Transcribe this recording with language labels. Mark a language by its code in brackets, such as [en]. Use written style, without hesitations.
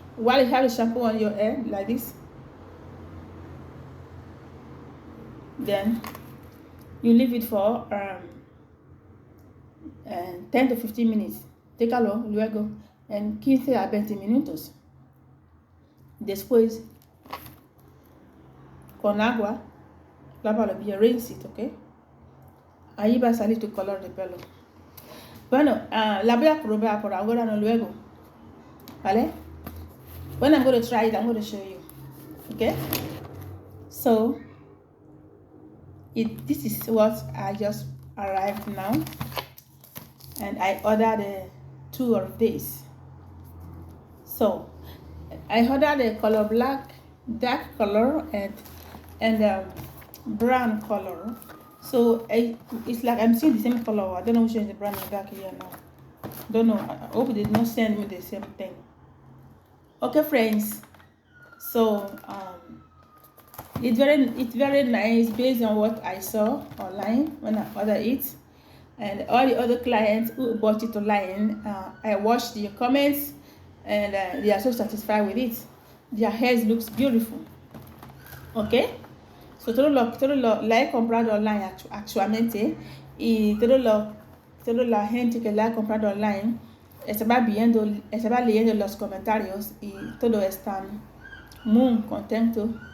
[en] While you have the shampoo on your hair, like this, then you leave it for 10 to 15 minutes. [es] Técalo luego en 15 a 20 minutos. Después, con agua, lávalo bien, [en] rinse it, [es] ¿ok? Ahí va a salir tu color de pelo. Bueno, la voy a probar por ahora, no luego. ¿Vale? [en] When I'm going to try it, I'm going to show you. Okay? So, this is what I just arrived now. And I ordered 2 of these. So, I ordered the color black, dark color, and brown color. So it's like I'm seeing the same color. I don't know which one is the brown and dark here now. Don't know. I hope they did not send me the same thing. Okay, friends. So it's very nice based on what I saw online when I ordered it, and all the other clients who bought it online. I watched their comments, and they are so satisfied with it. Their hair looks beautiful. Okay. [es] So todo lo la he comprado online actualmente, y toda la gente que la ha comprado online estaba leyendo los comentarios y todos están muy contentos